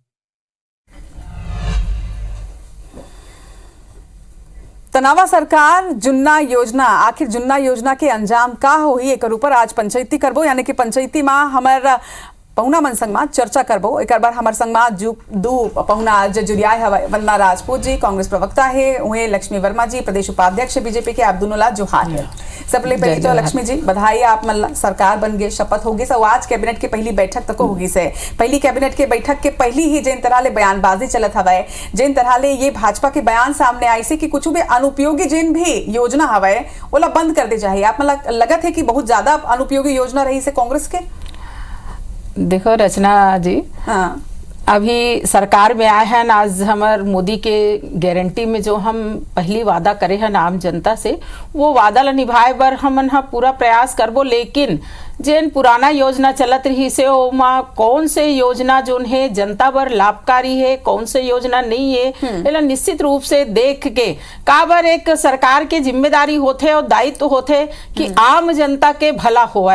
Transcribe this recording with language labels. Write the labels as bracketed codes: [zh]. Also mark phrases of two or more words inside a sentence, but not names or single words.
[hne] तनावा सरकार जुन्ना योजना, आखिर जुन्ना योजना के अंजाम का होही एक ऊपर आज पंचायती करबो, यानी कि पंचायती में हमार पहुना मन संग में चर्चा करबो। एक बार हमार संग में दू पहुना आज जुड़िया है। वंदना राजपूत जी कांग्रेस प्रवक्ता है, उहे लक्ष्मी वर्मा जी प्रदेश उपाध्यक्ष बीजेपी के। आप दोनों ला जोहार है। सबले पहले तो लक्ष्मी जी बधाई, आप मन सरकार बन गए, शपथ होगी सब। आज कैबिनेट की पहली बैठक तक होगी से पहली कैबिनेट के बैठक के पहली ही जिन तरह ले बयानबाजी चलत हवाए, जिन तरह ले ये भाजपा के बयान सामने आई से कि कुछ भी अनुपयोगी जिन भी योजना हवाए ओला बंद कर दे जाए। आप मन लगत है कि बहुत ज्यादा अनुपयोगी योजना रही से कांग्रेस के? देखो रचना जी, हाँ, अभी सरकार में आए हैं आज हमार मोदी के गारंटी में जो हम पहली वादा करे हैं आम जनता से, वो वादा ला निभाए बर हमन हा पूरा प्रयास करबो। लेकिन जेन पुराना योजना चलत रही से ओमा कौन से योजना जोन है जनता बर लाभकारी है, कौन से योजना नहीं है, एला निश्चित रूप से देख के काबर एक सरकार के जिम्मेदारी होते और दायित्व होते कि आम जनता के भला होए।